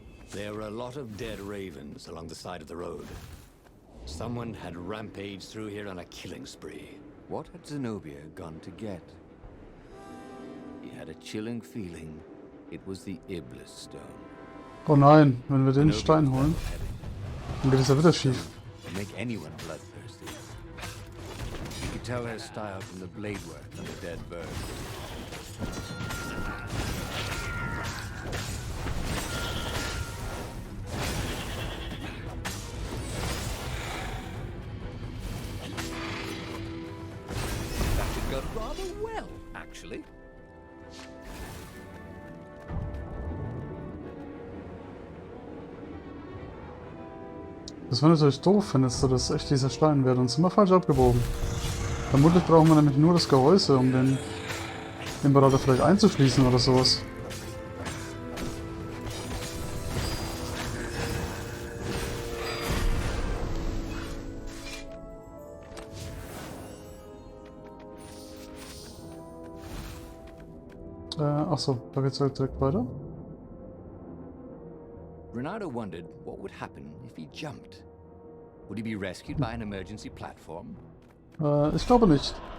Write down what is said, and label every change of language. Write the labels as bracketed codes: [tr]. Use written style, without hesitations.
[en] There were a lot of dead ravens along the side of the road. Someone had rampaged through here on a killing spree. What had Zenobia gone to get? He had a chilling feeling it was the Iblis stone. [de] Oh nein, wenn wir den Stein holen, dann geht es ja wieder schief. [en] Make anyone bloodthirsty. You could tell her style from the blade work on the dead bird. Rather well, actually. [de] Das wäre natürlich doof, findest du, dass echt dieser Stein wäre. Uns immer falsch abgebogen. Vermutlich brauchen wir nämlich nur das Gehäuse, um den Imperator vielleicht einzuschließen oder sowas. Achso, da geht's halt direkt weiter. [en] Reynardo wondered what would happen if he jumped. Would he be rescued by an emergency platform? [de] Ich glaube nicht.